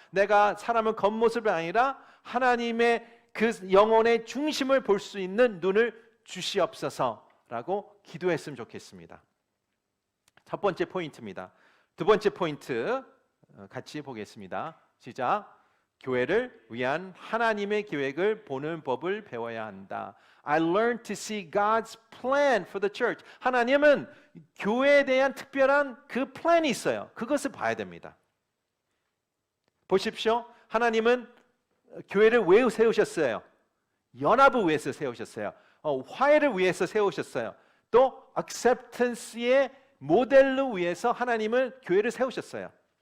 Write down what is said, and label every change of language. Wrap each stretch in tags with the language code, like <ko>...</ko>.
<ko>내가 사람의 겉모습이 아니라 하나님의 그 영혼의 중심을 볼 수 있는 눈을 주시옵소서라고 기도했으면 좋겠습니다. 첫 번째 포인트입니다. 두 번째 포인트 같이 보겠습니다. 시작. 교회를 위한 하나님의 계획을 보는 법을 배워야 한다.</ko> <en>I learned to see God's plan for the church.</en> <ko>하나님은 교회에 대한 특별한 그 플랜이 있어요. 그것을 봐야 됩니다. 보십시오. 하나님은 교회를 왜 세우셨어요? 연합을 위해서 세우셨어요. 화해를 위해서 세우셨어요. 또 acceptance의 모델로 위해서 하나님은 교회를 세우셨어요.</ko>